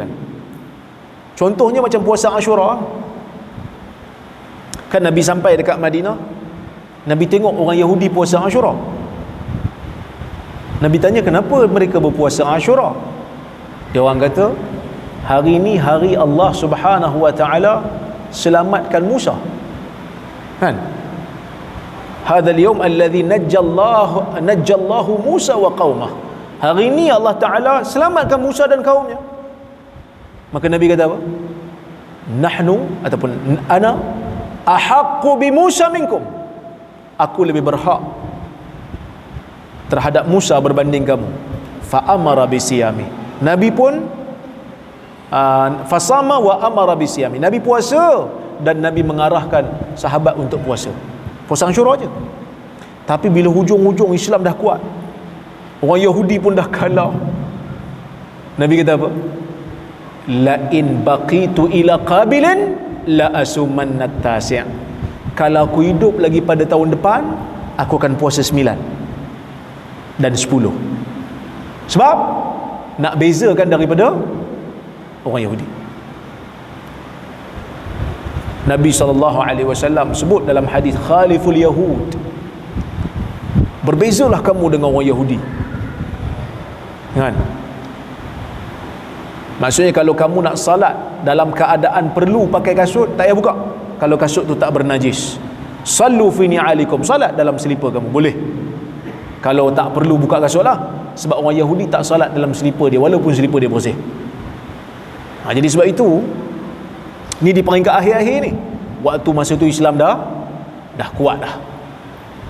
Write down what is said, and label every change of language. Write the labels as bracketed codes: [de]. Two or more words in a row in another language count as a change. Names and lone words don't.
[ms] Contohnya macam puasa Ashura. Kan Nabi sampai dekat Madinah, Nabi tengok orang Yahudi puasa Ashura. Nabi tanya, kenapa mereka berpuasa Ashura? Dia orang kata, hari ni hari Allah [ar] سبحانه وتعالى [ms] selamatkan Musa. Kan? [ar] هذا اليوم الذي نجى الله موسى وقومه. [ms] Hari ini Allah Taala selamatkan Musa dan kaumnya. Maka Nabi kata apa? Nahnu ataupun [ar] أنا أحق بموسى منكم. [ms] Aku lebih berhak terhadap Musa berbanding kamu. [ar] فأمر بصيامه. [ms] Nabi pun [ar] فصام وأمر بصيامه. [ms] Nabi puasa dan Nabi mengarahkan sahabat untuk puasa. Puasa Ashura je. Tapi bila hujung-hujung Islam dah kuat, orang Yahudi pun dah kalah, Nabi kata apa? [ar] لئن بقيت إلى قابل لأصومن التاسع'. [ms] Kalau aku hidup lagi pada tahun depan, aku akan puasa 9 dan 10. Sebab nak bezakan daripada orang Yahudi. Nabi SAW sebut dalam hadis, [ar] خالفوا اليهود, [ms] berbezalah kamu dengan orang Yahudi. Kan? Maksudnya kalau kamu nak salat dalam keadaan perlu pakai kasut, tak payah buka. Kalau kasut tu tak bernajis, [ar] صلوا في نعالكم, [ms] salat dalam selipar kamu, boleh. Kalau tak perlu buka kasut lah, sebab orang Yahudi tak salat dalam selipar dia walaupun selipar dia bersih. Jadi sebab itu ni di peringkat akhir-akhir ni, waktu masa tu Islam dah kuat dah.